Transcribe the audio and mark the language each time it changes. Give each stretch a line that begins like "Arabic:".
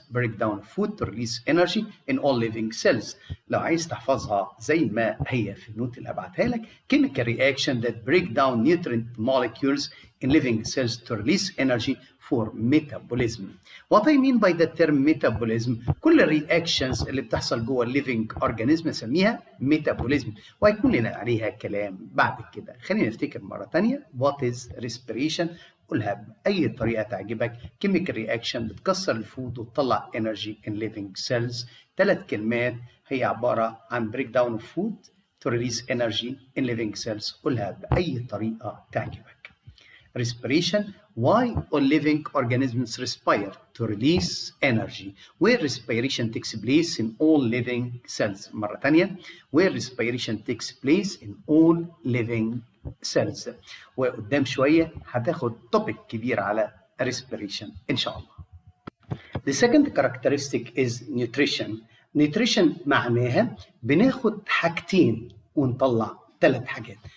English: break down food to release energy in all living cells.
Arabic: لو عايز تحفظها زي ما هي في النوت اللي هبعتها لك،
English: chemical reaction that break down nutrient molecules in living cells to release energy for metabolism. What I mean by the term metabolism،
Arabic: كل الرياكشنز اللي بتحصل جوه الليفينج اورجانيزم نسميها ميتابوليزم، وهيكون لنا عليها كلام بعد كده. خلينا نفتكر مره ثانيه
English: what is respiration.
Arabic: قولها باي طريقه تعجبك.
English: chemical reaction
Arabic: بتكسر الفود وتطلع
English: energy in living cells.
Arabic: 3 كلمات هي عباره عن
English: break down of food to release energy in living cells.
Arabic: قولها باي طريقه تعجبك. respiration.
English: Why all living organisms respire? To release energy. Where respiration takes place in all living cells.
Arabic: مرة تانية.
English: Where respiration takes place in all living cells.
Arabic: وقدام شوية هتاخد topic كبير على respiration إن شاء الله.
English: The second characteristic is nutrition.
Arabic: nutrition معناها بناخد حاجتين ونطلع 3 حاجات.